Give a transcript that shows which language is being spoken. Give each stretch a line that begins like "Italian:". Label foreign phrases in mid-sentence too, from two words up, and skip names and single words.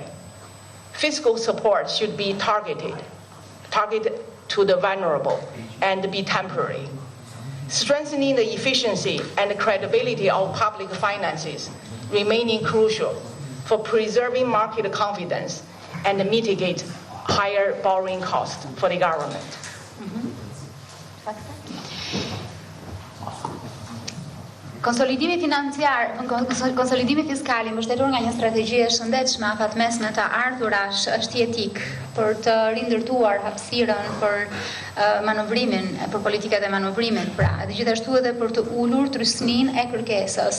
English: Fiscal support should be targeted to the vulnerable and be temporary. Strengthening the efficiency and credibility of public finances remaining crucial for preserving market confidence and mitigate higher borrowing costs for the government.
Albanian: Konsolidimi financiar, konsolidimi fiskal i mbështetur nga një strategji e shëndetshme afatmesme të ardhurash është jetik për të rindërtuar hapësirën për manovrimin, për politikat e manovrimit, pra, dhe gjithashtu edhe për të ulur trysninë e kërkesës.